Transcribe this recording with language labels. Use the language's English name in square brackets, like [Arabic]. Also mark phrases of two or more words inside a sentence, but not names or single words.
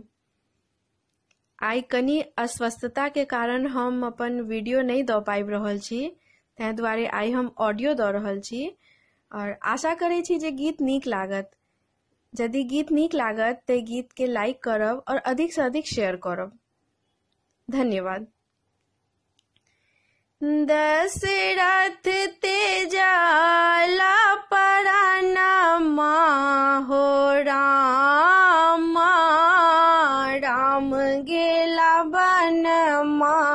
[Maithili] आई कनी अस्वस्थता के कारण हम अपन वीडियो नहीं दऽ पाबि रहल छी, तै दुआरे आई हम ऑडियो दऽ रहल छी और आशा करे छी जे गीत नीक लागत। यदि गीत नीक लागत तऽ गीत के लाइक करब और अधिक से अधिक शेयर करब। धन्यवाद। दशरथ तेजाला परानमा हो रामा, राम गेला वनमा।